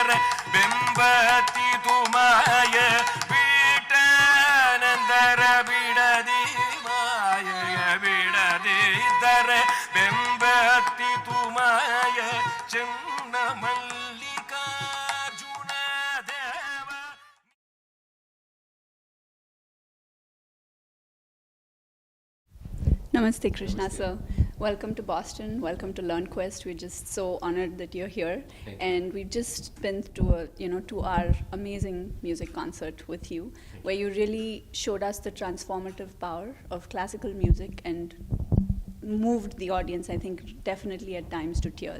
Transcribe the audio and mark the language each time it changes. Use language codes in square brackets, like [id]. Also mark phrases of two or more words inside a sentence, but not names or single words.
[kn] ಬೆಂಬತ್ತಿ ತುಮಾಯ ಬೀಟನಂದರ ಬಿಡದಿ ಮಾಯ ಬಿಡದಿದ್ದರೆ ಬೆಂಬತ್ತಿ ತುಮಾಯ ಚೆನ್ನ ಮಲ್ಲಿಕಾರ್ಜುನ ದೇವ. [en] Namaste, Krishna sir. Welcome to Boston. Welcome to LearnQuest. We're just so honored that you're here. And we've just been to a 2-hour amazing music concert with you, where you really showed us the transformative power of classical music and moved the audience, I think, definitely at times to tears.